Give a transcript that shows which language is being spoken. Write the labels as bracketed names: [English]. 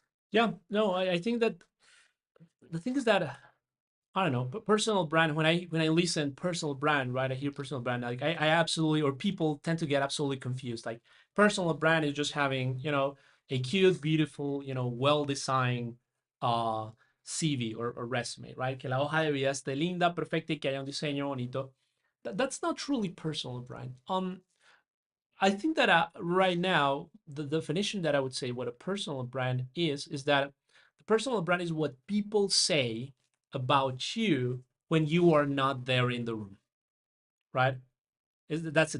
[English] Yeah, no, I think that the thing is that I don't know, but personal brand. When I listen personal brand, right? I hear personal brand. Like I absolutely, or people tend to get absolutely confused. Like personal brand is just having a cute, beautiful, well designed uh CV or resume, right? [Spanish] Que la hoja de vida esté linda, perfecta y que haya un diseño bonito. [English] That's not truly personal brand. I think that right now the definition that I would say what a personal brand is that the personal brand is what people say about you when you are not there in the room, right? That's it.